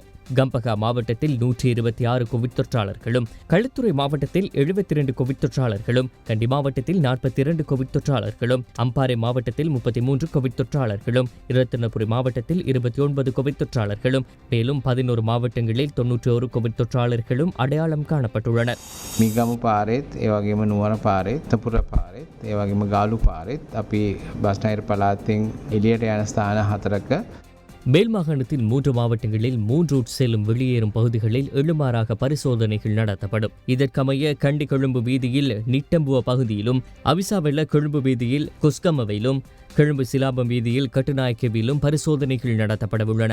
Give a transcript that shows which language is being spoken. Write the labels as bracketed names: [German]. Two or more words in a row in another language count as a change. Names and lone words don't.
[Tamil] கம்பகா மாவட்டத்தில் 126 கோவிட் தொற்றாளர்களும், களுத்துறை மாவட்டத்தில் 72 கோவிட் தொற்றாளர்களும், கண்டி மாவட்டத்தில் 42 கோவிட் தொற்றாளர்களும், அம்பாறை மாவட்டத்தில் 33 கோவிட் தொற்றாளர்களும், இரத்தினபுரி மாவட்டத்தில் 29 கோவிட் தொற்றாளர்களும், மேலும் 11 மாவட்டங்களில் 91 கோவிட் தொற்றாளர்களும் அடையாளம் காணப்பட்டுள்ளனர். [Sinhala] මිගමු පාරෙත් ඒ වගේම නුවර පාරෙත් තපුර පාරෙත් ඒ වගේම ගාලු පාරෙත් අපි බස්නාහිර පළාතෙන් එළියට යන ස්ථාන 4ක [Tamil] மேல் மாகாணத்தில் 3 மாவட்டங்களில் 3 செல்லும் வெளியேறும் பகுதிகளில் எழுமாறாக பரிசோதனைகள் நடத்தப்படும். இதற்கமைய கண்டி கொழும்பு வீதியில் நிட்டம்புவ பகுதியிலும், அவிசாவெல்ல கொழும்பு வீதியில் கொஸ்கமவையிலும், கொழும்பு சிலாபம் வீதியில் கட்டுநாயக்கவிலும் பரிசோதனைகள் நடத்தப்படவுள்ளன.